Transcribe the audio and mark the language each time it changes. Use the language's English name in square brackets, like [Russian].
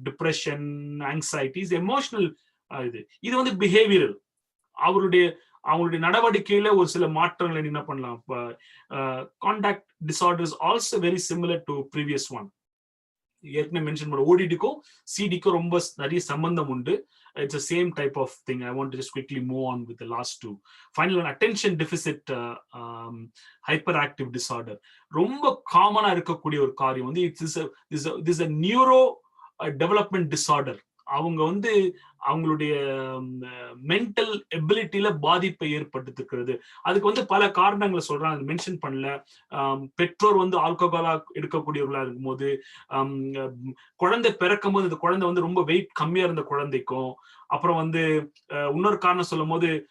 [Tamil] Depression, anxieties, emotional. இது வந்து behavioural. அவங்களுடைய நடவடிக்கையில ஒரு சில மாற்றங்களை என்ன பண்ணலாம். [English] Contact disorders also very similar to previous one. [Tamil] ஏற்கனவே மென்ஷன் பண்ண ODD-க்கும் CD-க்கும் ரொம்ப நிறைய சம்பந்தம் உண்டு. [English] It's the same type of thing. I want to just quickly move on with the last two. Final one, attention deficit hyperactive disorder. [Tamil] ரொம்ப காமனா இருக்கக்கூடிய ஒரு காரியம் வந்து [English] this is a neuro development disorder. [Tamil] அவங்க வந்து அவங்களுடைய மென்டல் எபிலிட்டியில பாதிப்பை ஏற்படுத்திருக்கிறது. அதுக்கு வந்து பல காரணங்களை சொல்றாங்க, மென்ஷன் பண்ணல. பெற்றோர் வந்து ஆல்கஹாலா எடுக்கக்கூடியவர்களா இருக்கும்போது, குழந்தை பிறக்கும் போது இந்த குழந்தை வந்து ரொம்ப வெயிட் கம்மியா இருந்த குழந்தைக்கும், அப்புறம் வந்து இன்னொரு காரணம் சொல்லும் போது